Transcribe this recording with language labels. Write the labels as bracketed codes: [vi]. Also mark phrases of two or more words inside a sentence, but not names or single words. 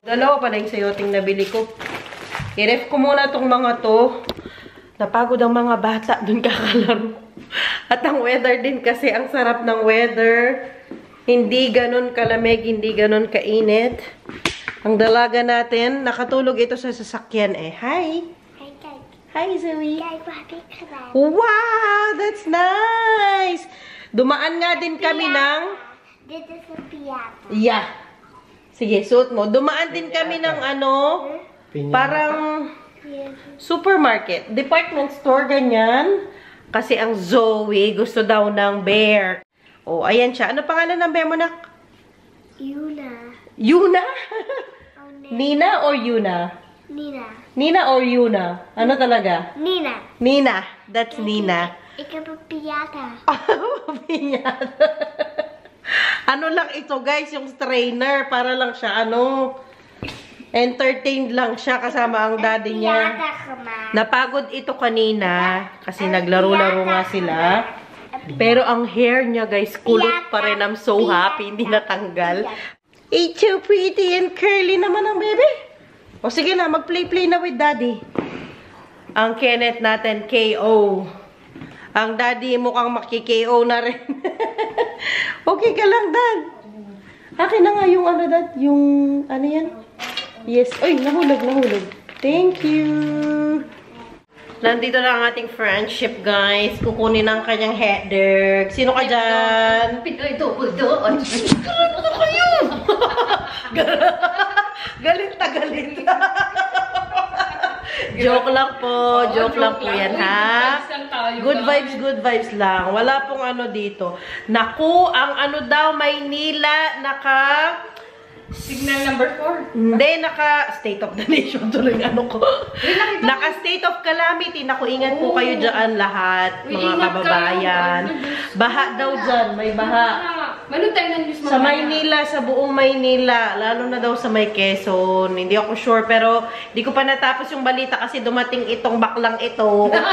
[tl] Dalawa pala yung sayoting nabili ko. I-ref ko muna itong mga to. Napagod ang mga bata. Doon kakalaro. At ang weather din kasi. Ang sarap ng weather. Hindi ganun kalamig. Hindi ganun kainit. Ang dalaga natin. Nakatulog ito sa sasakyan eh. [en] Hi! Hi, Zoe! Wow! That's nice! [tl] Dumaan nga din kami ng... [nl] Dit is een piata. [en] Yeah. [tl] Sige, suot mo. Dumaan din kami ng parang supermarket. [en] Department store, [tl] ganyan. Kasi ang Zoe gusto daw ng bear. Oh, ayan siya. Ano pangalan ng bear mo, nak? Yuna. Yuna? Oh, Nina or Yuna? Nina. Nina or Yuna? Ano talaga? Nina. Nina. [en] That's Nina. [nl] Ik heb een piata. Piñata. [tl] Ano lang ito, guys, yung trainer. Para lang siya, entertained lang siya kasama ang daddy niya. [nl] Piata gemaakt. [tl] Napagod ito kanina kasi naglaro-laro nga sila. Pero ang hair niya, guys, kulot pa rin. [en] I'm so happy. [tl] Hindi natanggal. [en] It's so pretty and curly [tl] naman ang [en] baby. [tl] O sige na, mag-play-play na [en] with daddy. [tl] Ang Kenneth natin, KO. Ang daddy mukhang maki-KO na rin. Okay ka lang, Dad. Akin na nga yung Dad. Yung, yan? Yes. Ay, nahulog. [en] Thank you. [tl] Nandito na ang ating [en] friendship, guys. [tl] Kukunin ang kanyang header. Sino ka dyan? Pinoy double doon. Ano kayo? Galit na galit. Joke lang po. Joke lang po yan, ha? [en] Good vibes [tl] lang. Wala pong ano dito. Naku, ang ano daw, Maynila, [en] Signal number 4. [tl] Hindi, [en] State of the Nation. [tl] Tuloy ano ko. [en] State of Calamity. [tl] Naku, ingat po kayo dyan lahat, mga kababayan. Baha daw dyan. May baha. Manood tayo ng news Sa Maynila, sa buong Maynila. Lalo na daw sa may Quezon. Hindi ako sure, pero di ko pa natapos yung balita kasi dumating itong baklang ito.